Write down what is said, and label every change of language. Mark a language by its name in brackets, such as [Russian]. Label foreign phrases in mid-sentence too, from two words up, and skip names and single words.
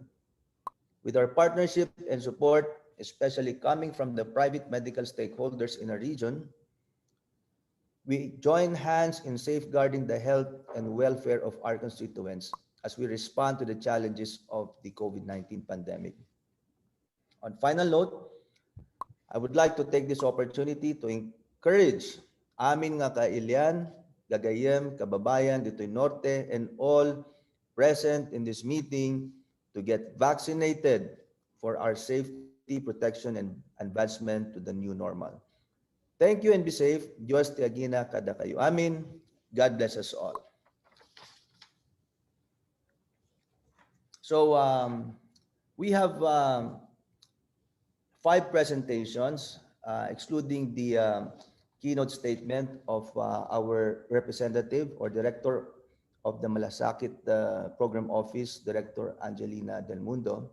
[English] With our partnership and support, especially coming from the private medical stakeholders in our region, we join hands in safeguarding the health and welfare of our constituents as we respond to the challenges of the COVID-19 pandemic. On final note, I would like to take this opportunity to encourage [Iloko] amin nga kailian, gagayem, [Filipino] kababayan dito [English] in Norte and all present in this meeting to get vaccinated for our safety, protection, and advancement to the new normal. Thank you and be safe. [Iloko] Diyos ti agina kada kayo amin. [English] God bless us all. So we have 5 presentations, excluding the keynote statement of our representative or director of the Malasakit Program Office, Director Angelina Del Mundo.